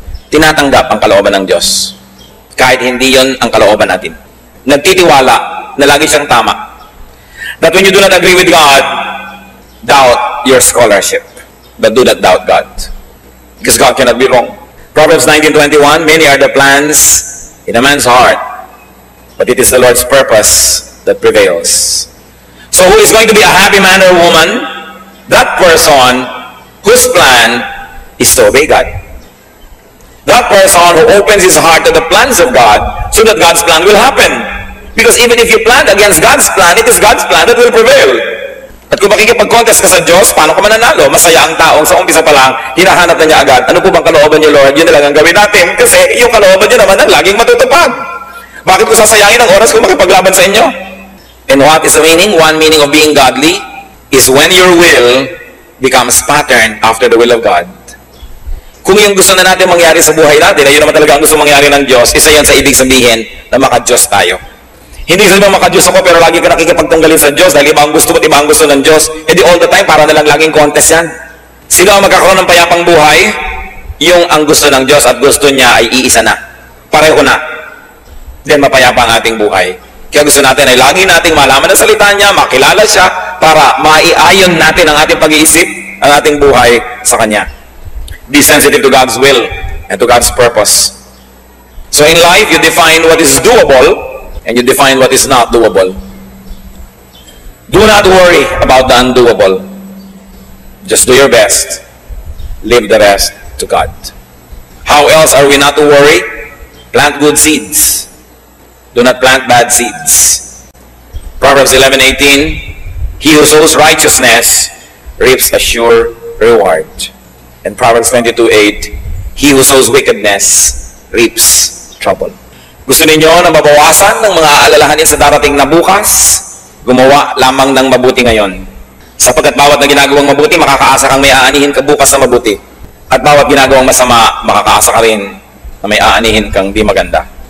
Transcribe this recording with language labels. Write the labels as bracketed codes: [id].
[tl] Tinatanggap ang kalooban ng Diyos. Kahit hindi yon ang kalooban natin. Nagtitiwala na lagi siyang tama. [en] That when you do not agree with God, doubt your scholarship. But do not doubt God. Because God cannot be wrong. Proverbs 19:21, many are the plans in a man's heart, but it is the Lord's purpose that prevails. So who is going to be a happy man or woman? That person whose plan is to obey God. That person who opens his heart to the plans of God so that God's plan will happen. Because even if you plan against God's plan, it is God's plan that will prevail. [tl] At kung makikipag-contest ka sa Diyos, paano ka mananalo? Masaya ang taong sa umpisa pa lang, hinahanap na niya agad, ano po bang kalooban niyo, Lord? Yun na lang ang gawin natin. Kasi yung kalooban niyo naman ang laging matutupad. Bakit ko sasayangin ang oras kung makipaglaban sa inyo? [en] And what is the meaning? One meaning of being godly is when your will becomes patterned after the will of God. [tl] Kung yung gusto na natin mangyari sa buhay natin, ayun naman talaga ang gusto mangyari ng Diyos, isa yan sa ibig sabihin na maka-Diyos tayo. Hindi sabihin maka-Diyos ako pero lagi ka nakikipagtunggalin sa Diyos dahil iba ang gusto mo at iba ang gusto ng Diyos. E di [en] all the time, [tl] para na lang laging contest yan. Sino ang magkakaroon ng payapang buhay? Yung ang gusto ng Diyos at gusto niya ay iisa na. Pareho na. Then mapayapa ang ating buhay. Kaya gusto natin ay lagi nating malaman ang salita niya, makilala siya, para maiayon natin ang ating pag-iisip, ang ating buhay sa Kanya. [en] Be sensitive to God's will and to God's purpose. So in life, you define what is doable and you define what is not doable. Do not worry about the undoable. Just do your best. Leave the rest to God. How else are we not to worry? Plant good seeds. Do not plant bad seeds. Proverbs 11:18, he who sows righteousness reaps a sure reward. And Proverbs 22:8, he who sows wickedness reaps trouble. [tl] Gusto ninyo na mabawasan ng mga alalahanin sa darating na bukas? Gumawa lamang ng mabuti ngayon. Sapagkat bawat na ginagawang mabuti, makakaasa kang may aanihin ka bukas sa mabuti. At bawat ginagawang masama, makakaasa ka rin na may aanihin kang di maganda.